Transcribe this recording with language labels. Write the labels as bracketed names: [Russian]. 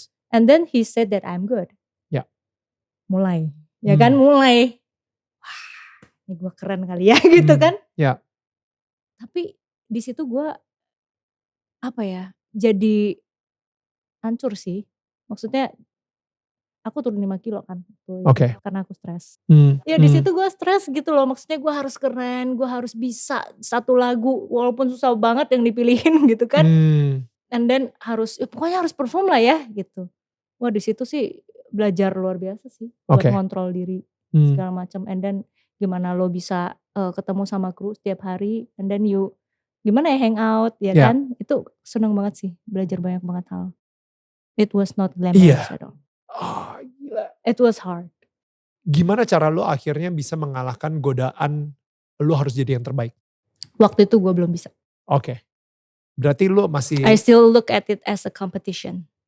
[English] And then he said that I'm good. [Indonesian] Mulai. Ya kan mulai. Wah ini gue keren kali ya gitu kan. Tapi di situ gue jadi hancur sih. Maksudnya aku turun 5 kilo kan. Karena aku stres. Ya di situ gue stres gitu loh. Maksudnya gue harus keren. Gue harus bisa satu lagu. Walaupun susah banget yang dipilihin gitu kan. [English] And then [Indonesian] pokoknya harus perform lah ya gitu. Wah di situ sih belajar luar biasa sih. Buat ngontrol diri. Segala macam. [English] And then [Indonesian] gimana lo bisa ketemu sama kru setiap hari. [English] And then [Indonesian] gimana ya hangout ya kan. Itu seneng banget sih. Belajar banyak banget hal. [English] It was not glamorous at all. [Indonesian] Oh gila. [English] It was hard. [Indonesian] Gimana cara lo akhirnya bisa mengalahkan godaan lo harus jadi yang terbaik? Waktu itu gue belum bisa. Berarti lo masih. [English] I still look at it as a competition.